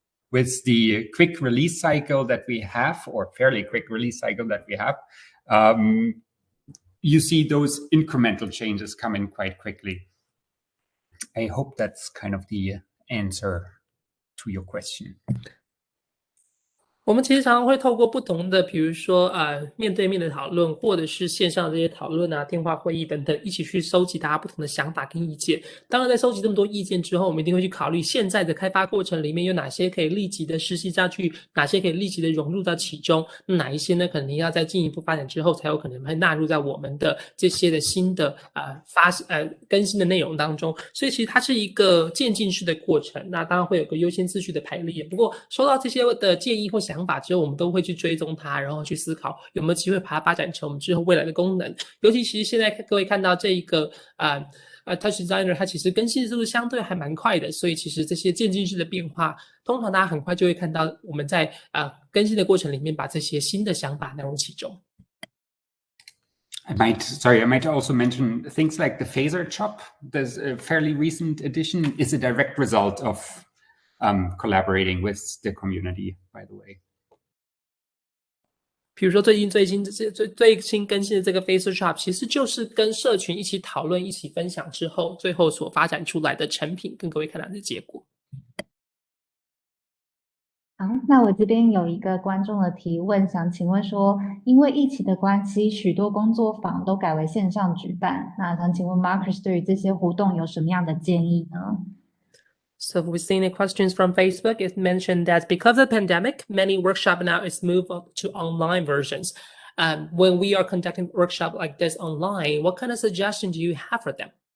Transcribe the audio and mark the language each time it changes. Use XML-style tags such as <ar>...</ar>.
<en>With the quick release cycle that we have, or fairly quick release cycle that we have, you see those incremental changes come in quite quickly. I hope that's kind of the answer to your question.</en> <zh>我们其实常常会透过不同的，比如说面对面的讨论，或者是线上这些讨论啊、电话会议等等，一起去收集大家不同的想法跟意见。当然，在收集这么多意见之后，我们一定会去考虑现在的开发过程里面有哪些可以立即的实习下去，哪些可以立即的融入到其中，哪一些呢可能要在进一步发展之后才有可能会纳入在我们的这些的新的更新的内容当中。所以其实它是一个渐进式的过程，那当然会有个优先次序的排列。不过收到这些的建议或想法之后，我们都会去追踪它，然后去思考有没有机会把它发展成我们之后未来的功能。尤其其实现在各位看到这一个 TouchDesigner 它其实更新的速度相对还蛮快的，所以其实这些渐进式的变化，通常大家很快就会看到我们在更新的过程里面把这些新的想法纳入其中。</zh> <en>I might also mention things like the phaser chop. There's a fairly recent addition, is a direct result of collaborating with the community, by the way.</en> <zh>比如说最新更新的这个 phaser chop， 其实就是跟社群一起讨论、一起分享之后，最后所发展出来的成品，跟各位看到的结果。好，那我这边有一个观众的提问，想请问说，因为疫情的关系，许多工作坊都改为线上举办，那想请问 Markus 对于这些活动有什么样的建议呢？</zh> <en>So we've seen the questions from Facebook. It mentioned that because of the pandemic, many workshops now is moved to online versions. When we are conducting workshop like this online, what kind of suggestion do you have for them?</en>